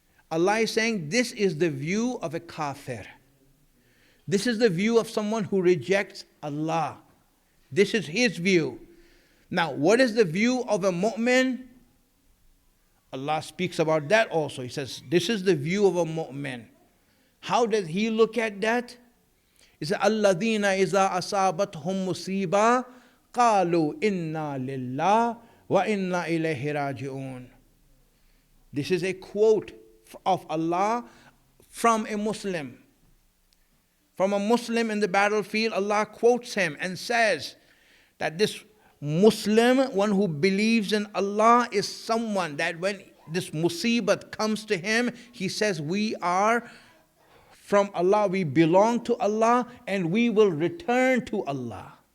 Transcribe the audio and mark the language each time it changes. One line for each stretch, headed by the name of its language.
English: Allah is saying, this is the view of a kafir. This is the view of someone who rejects Allah. This is his view. Now, what is the view of a mu'min? Allah speaks about that also. He says, this is the view of a mu'min. How does he look at that? He says,
Arabic: الَّذِينَ إِذَا أَصَابَتْهُمْ مُصِيبَةٌ قَالُوا إِنَّا لِلَّهِ وَإِنَّا إِلَيْهِ رَاجِعُونَ.
English: This is a quote of Allah from a Muslim. From a Muslim in the battlefield, Allah quotes him and says that this Muslim, one who believes in Allah, is someone that when this musibat comes to him, he says, we are from Allah, we belong to Allah, and we will return to Allah.